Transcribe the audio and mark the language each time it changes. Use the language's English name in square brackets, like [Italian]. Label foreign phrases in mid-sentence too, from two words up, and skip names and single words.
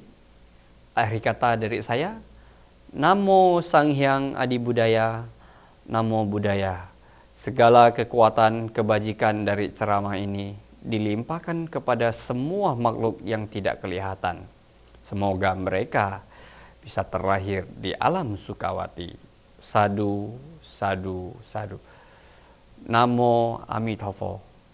[Indonesian] Akhir kata dari saya, [Pali] Namo Sanghyang Adi Budaya, Namo Buddhaya. [Indonesian] Segala kekuatan kebajikan dari ceramah ini dilimpahkan kepada semua makhluk yang tidak kelihatan. Semoga mereka bisa terlahir di alam Sukawati. [Pali] Sadu, sadu, sadu. [Chinese] 南无阿弥陀佛.